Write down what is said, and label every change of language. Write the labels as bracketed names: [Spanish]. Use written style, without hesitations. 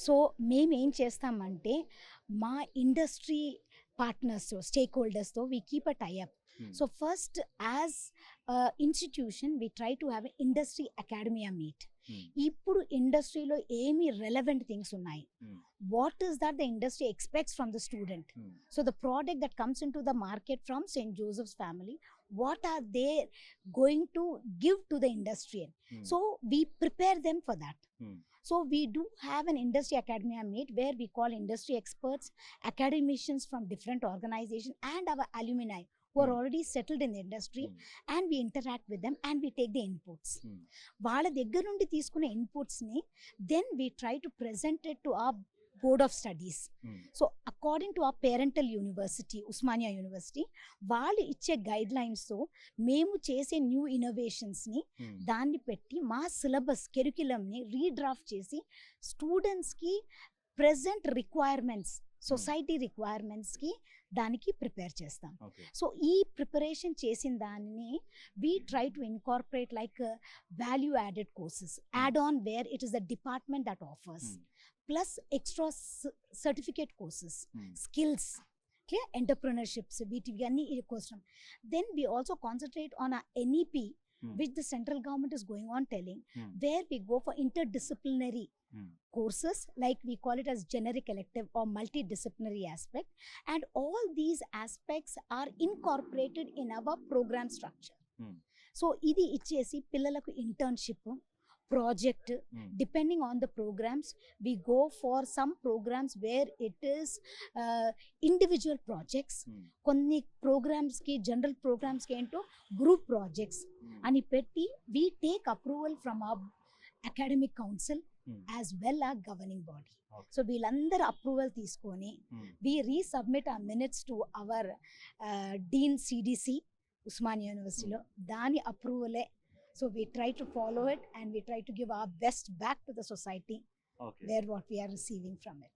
[Telugu] So, మేమేం చేస్తామంటే మా industry పార్ట్నర్స్‌తో, stake హోల్డర్స్‌తో [English] We keep a tie up. Hmm. So, first as institution we try to have a industry academia meet. Hmm. [Telugu] ఇప్పుడు ఇండస్ట్రీలో ఏమి రెలెవెంట్ థింగ్స్ ఉన్నాయి? హ్మ్. [English] What is that the industry expects from the student? Hmm. So the product that comes into the market from St. Joseph's family, what are they going to give to the industry? Hmm. So we prepare them for that. Hmm. So we do have an industry academia meet where we call industry experts, academicians from different organizations, and our alumni who are Hmm. already settled in the industry, Hmm. and we interact with them and we take the inputs. Hmm. [Telugu] వాళ్ళ దగ్గర నుండి తీసుకునే ఇన్పుట్స్ని [English] Then we try to present it to ఆ board of studies. Hmm. So according to ఆ parental university, [Telugu] Osmania university, వాళ్ళు ఇచ్చే guide లైన్స్తో మేము చేసే న్యూ ఇన్నోవేషన్స్ని Hmm. దాన్ని పెట్టి మా సిలబస్ కెరిక్యులమ్ని రీడ్రాఫ్ట్ చేసి స్టూడెంట్స్కి ప్రెజెంట్ రిక్వైర్మెంట్స్, సొసైటీ రిక్వైర్మెంట్స్కి దానికి ప్రిపేర్ చేస్తాం. [English] Okay. So [Telugu] ఈ ప్రిపరేషన్ చేసిన దానిని [English] We try to incorporate like value added courses, add on where it is the department that offers, Hmm. Plus extra certificate courses, Hmm. [Telugu] Skills, clear ఎంటర్ప్రినర్షిప్స్, వీటివి అన్ని కోసం. [English] Then we also concentrate on ఆ NEP Hmm. which the central government is going on telling, Hmm. where we go for interdisciplinary Hmm. courses, like we call it as generic elective or multidisciplinary aspect, and all these aspects are incorporated in our program structure. Hmm. [Telugu] So ఇది ఇచ్చేసి పిల్లలకు internship, project, Hmm. [English] Depending on the programs we go for some programs where it is individual projects. Hmm. [Telugu] కొన్ని ప్రోగ్రామ్స్కి, general ప్రోగ్రామ్స్కి ఏంటో group projects Hmm. అని పెట్టి [English] We take approval from uh academic council Hmm. As well uh governing body. Okay. [Telugu] So వీళ్ళందరూ approval తీసుకొని Hmm. [English] we resubmit our minutes to our Dean CDC, Usmania University. Dani approval. So we try to follow it and we try to give our best back to the society Okay. where what we are receiving from it.